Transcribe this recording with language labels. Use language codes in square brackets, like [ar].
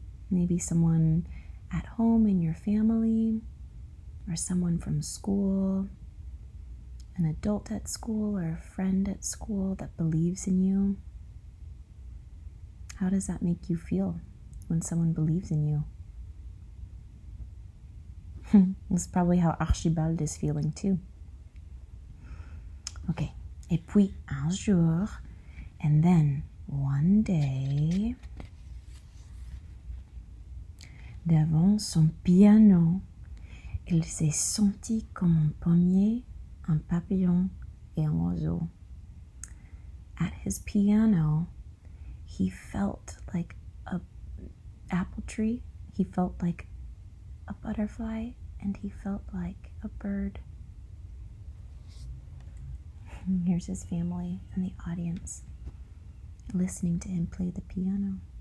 [en] Maybe someone at home in your family, or someone from school, an adult at school, or a friend at school that believes in you. How does that make you feel when someone believes in you? That's probably how Archibald is feeling too. Okay. [fr] Et puis un jour, [en] and then one day, [fr] devant son piano, il s'est senti comme un pommier, un papillon et un oiseau. [en] At his piano, he felt like an apple tree, he felt like a butterfly, and he felt like a bird. Here's his family and the audience listening to him play the piano.